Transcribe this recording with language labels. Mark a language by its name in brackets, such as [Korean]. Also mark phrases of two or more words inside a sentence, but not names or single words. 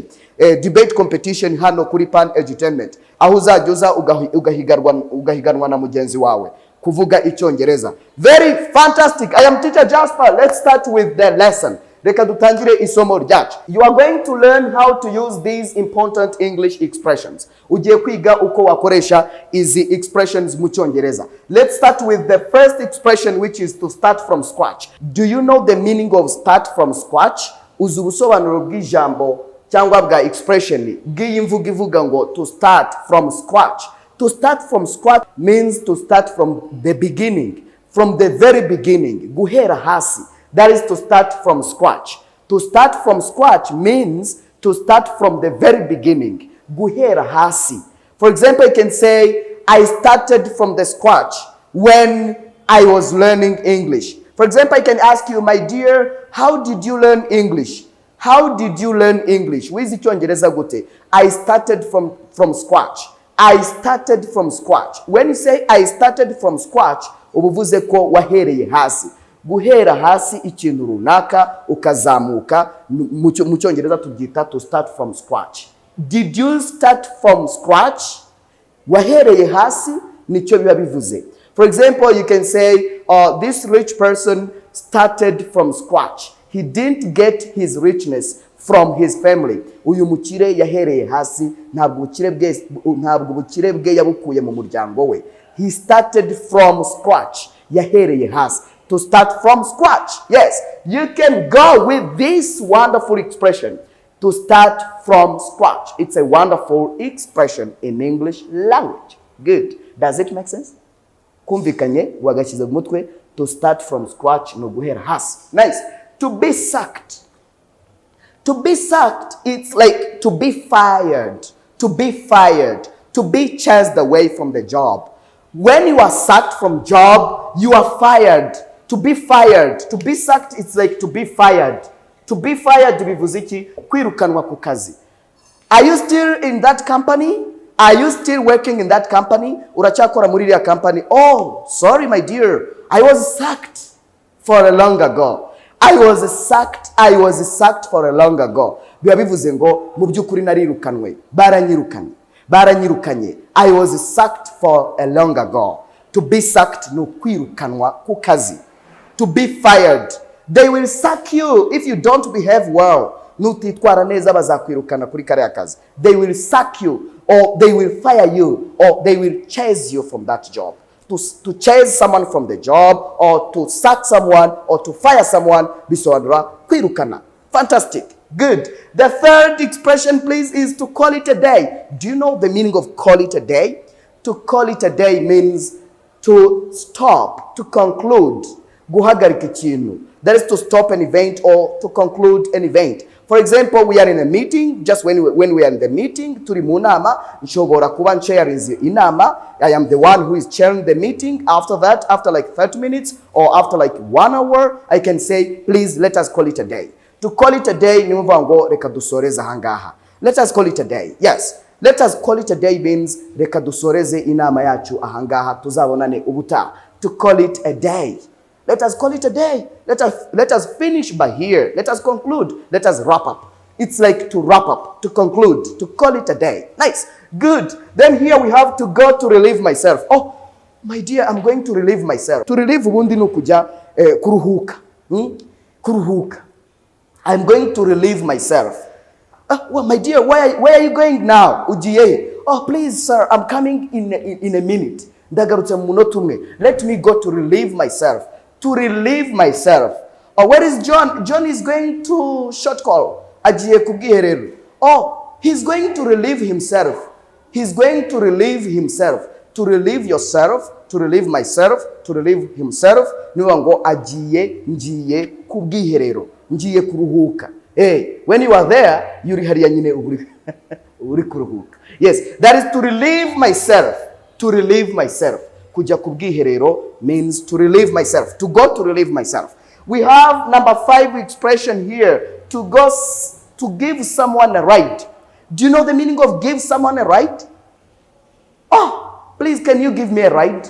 [English] Debate competition [Kinyarwanda] hano kuri Pan Edutainment. Aho uzajya ugahiganwa na mugenzi wawe kuvuga Icyongereza. [English] Very fantastic. I am teacher Jasper. Let's start with the lesson. [Kinyarwanda] Reka dutangire isomo ryacu. [English] You are going to learn how to use these important English expressions. [Kinyarwanda] Ugiye kwiga uko wakoresha izi expressions mu Cyongereza. [English] Let's start with the first expression, which is to start from scratch. Do you know the meaning of start from scratch? [Kinyarwanda] Uzi ubusobanuro bw'ijambo cyangwa bwa expression bw'iyi mvugo ivuga ngo [English] to start from scratch. To start from scratch means to start from the beginning, from the very beginning. [Kinyarwanda] Guhera hasi. [English] That is to start from scratch. To start from scratch means to start from the very beginning. [Kinyarwanda] Guhera hasi. [English] For example, I can say, I started from the scratch when I was learning English. For example, I can ask you, my dear, how did you learn English? How did you learn English? [Kinyarwanda] Wizi Icyongereza gute? [English] I started from scratch. I started from scratch. When you say I started from scratch, [Kinyarwanda] ubuvuze ko wahereye hasi. Guhera hasi ikintu runaka ukazamuka, mu Cyongereza tubyita [English] to start from scratch. Did you start from scratch? [Kinyarwanda] Wahereye hasi nicyo biba bivuze. [English] For example, you can say, this rich person started from scratch. He didn't get his richness from his family. [Kinyarwanda] Uyu mukire yahereye hasi, ntabwo ubukire bwe yabukuye mu muryango we. [English] He started from scratch. [Kinyarwanda] Yahereye hasi. [English] To start from scratch. Yes, you can go with this wonderful expression. To start from scratch. It's a wonderful expression in English language. Good. Does it make sense? [Kinyarwanda] Kumvikanye wagashyize mu mutwe. [English] To start from scratch [Kinyarwanda] no guhera hasi. [English] Nice. To be sacked. To be sacked, it's like to be fired. To be fired. To be chased away from the job. When you are sacked from job, you are fired. To be fired. To be sacked, it's like to be fired. To be fired, [Kinyarwanda] bivuze iki? Kwirukanwa ku kazi. [English] Are you still in that company? Are you still working in that company? [Kinyarwanda] Uracyakora muri iriya company? [English] Oh, sorry my dear. I was sacked for a long ago. I was sacked for a long ago. [Kinyarwanda] Biba bivuze ngo mu by'ukuri narirukanwe. Baranyirukanye. [English] I was sacked for a long ago. To be sacked [Kinyarwanda] no kwirukanwa ku kazi. [English] To be fired. They will sack you if you don't behave well. [Kinyarwanda] Nutitwara neza bazakwirukana kuri kariya kazi. [English] They will sack you, or they will fire you, or they will chase you from that job. To chase someone from the job, or to sack someone, or to fire someone, [Kinyarwanda] bisobanura kwirukana. [English] Fantastic. Good. The third expression, please, is to call it a day. Do you know the meaning of call it a day? To call it a day means to stop, to conclude. [Kinyarwanda] Guhagarika ikintu. [English] That is to stop an event or to conclude an event. For example, we are in a meeting. Just when we are in the meeting, [Kinyarwanda] turi mu nama, nshobora kuba nchairinze inama. [English] I am the one who is chairing the meeting. After that, after like 30 minutes or after like 1 hour, I can say, please let us call it a day. To call it a day, [Kinyarwanda] ni mvuga ngo reka dusoreze ahangaha. [English] Let us call it a day. Yes. Let us call it a day means [Kinyarwanda] reka dusoreze inama yacu ahangaha tuzabonane ubutaha. [English] To call it a day. Let us call it a day. Let us finish by here. Let us conclude. Let us wrap up. It's like to wrap up, to conclude, to call it a day. Nice. Good. Then here we have to go to relieve myself. Oh, my dear, I'm going to relieve myself. To relieve [Kinyarwanda] ubundi nukuja kuruhuka. Kuruhuka. [English] I'm going to relieve myself. Well, my dear, where are you going now? [Kinyarwanda] Ujiye. [English] Oh, please, sir, I'm coming in a minute. [Kinyarwanda] Ndagarutse mu munota umwe. [English] Let me go to relieve myself. To relieve myself. Oh, where is John? John is going to short call. [Kinyarwanda] Ajiye kubwiherero. [English] Oh, he's going to relieve himself. He's going to relieve himself. To relieve yourself, to relieve myself, to relieve himself. [Kinyarwanda] Niyo ngo ajiye ngiye kubwiherero. Ngiye kuruhuka. [English] Hey, when you are there, [Kinyarwanda] yuri hariya nyine uri kuruhuka. [English] Yes, that is to relieve myself. To relieve myself. [Kinyarwanda] Kuja kubwiherero [English] means to relieve myself. To go to relieve myself. We have number 5 expression here. To go to give someone a ride. Do you know the meaning of give someone a ride? Oh, please can you give me a ride?